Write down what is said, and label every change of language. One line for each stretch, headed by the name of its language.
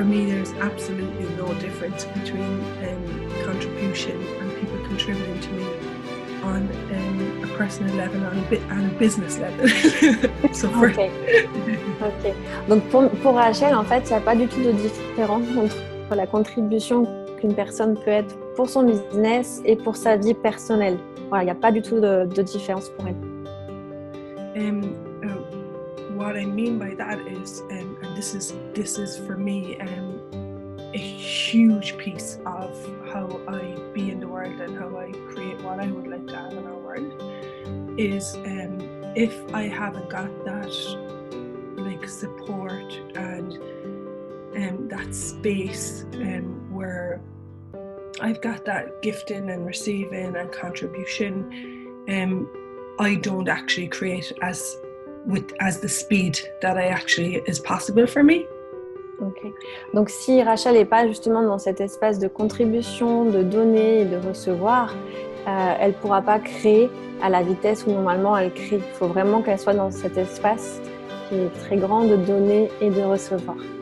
English: There's absolutely no difference between contribution and people contributing to me on a personal level and a business level. Ok.
French: Donc pour Rachel, en fait, il n'y a pas du tout de différence entre la contribution qu'une personne peut être pour son business et pour sa vie personnelle. Voilà, il n'y a pas du tout de différence pour elle.
English: What I mean by that is, and this is for me a huge piece of how I be in the world and how I create what I would like to have in our world, is if I haven't got that like support and that space where I've got that gifting and receiving and contribution, I don't actually create as the speed that I actually is possible for me. Ok.
French: Donc si Rachel n'est pas justement dans cet espace de contribution, de donner et de recevoir, elle ne pourra pas créer à la vitesse où normalement elle crée. Il faut vraiment qu'elle soit dans cet espace qui est très grand de donner et de recevoir.